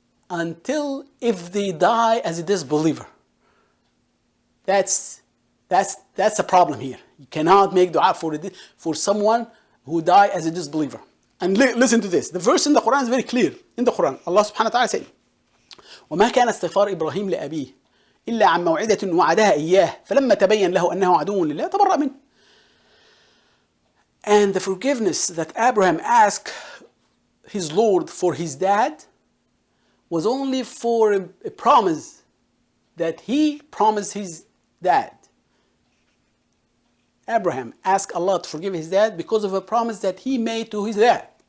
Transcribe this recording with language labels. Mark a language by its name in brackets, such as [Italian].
[English] Until if they die as a disbeliever. That's a problem here. You cannot make dua for someone who died as a disbeliever. And listen to this. The verse in the Qur'an is very clear. In the Qur'an, Allah subhanahu wa ta'ala said, [Arabic] وَمَا كَانَ اسْتِغْفَارُ إِبْرَاهِيمَ لِأَبِيهِ إِلَّا عَنْ مَوْعِدَةٍ وَعَدَهَا إِيَّاهُ فَلَمَّا تَبَيَّنَ لَهُ أَنَّهُ عَدُوٌّ لِلَّهِ تَبَرَّأَ مِنْهُ. [English] And the forgiveness that Abraham asked his Lord for his dad was only for a promise that he promised his dad. Abraham asked Allah to forgive his dad because of a promise that he made to his dad.